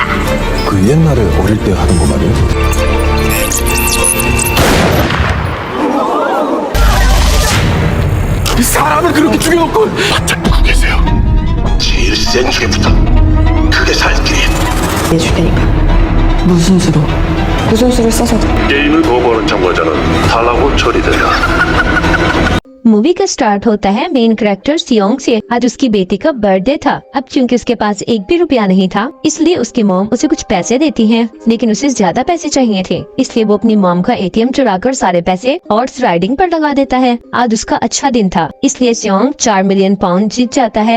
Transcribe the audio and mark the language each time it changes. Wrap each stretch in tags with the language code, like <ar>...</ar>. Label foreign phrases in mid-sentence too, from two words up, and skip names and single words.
<ko>그 옛날에 어릴 때 하던 거 말이야? 사람을 그렇게 죽여놓고 바짝 보고 계세요. 제일 센 죄부터 크게 살 길이. 내줄 테니까. 무슨 수로? 무슨 수를 써서? 게임을 거부하는 참가자는 탈락으로 처리된다.</ko> <hi>मूवी का स्टार्ट होता है</hi> <en>main character</en> <hi>सियोंग से। आज उसकी बेटी का बर्थडे था। अब चूंकि उसके पास एक भी रुपया नहीं था, इसलिए उसकी मॉम उसे कुछ पैसे देती हैं, लेकिन उसे ज्यादा पैसे चाहिए थे, इसलिए वो अपनी मॉम का एटीएम चुराकर सारे पैसे</hi> <en>horse riding</en> <hi>पर लगा देता है। आज उसका अच्छा दिन था, इसलिए सियोंग 4</hi> <en>million pound</en> <hi>जीत जाता है।</hi>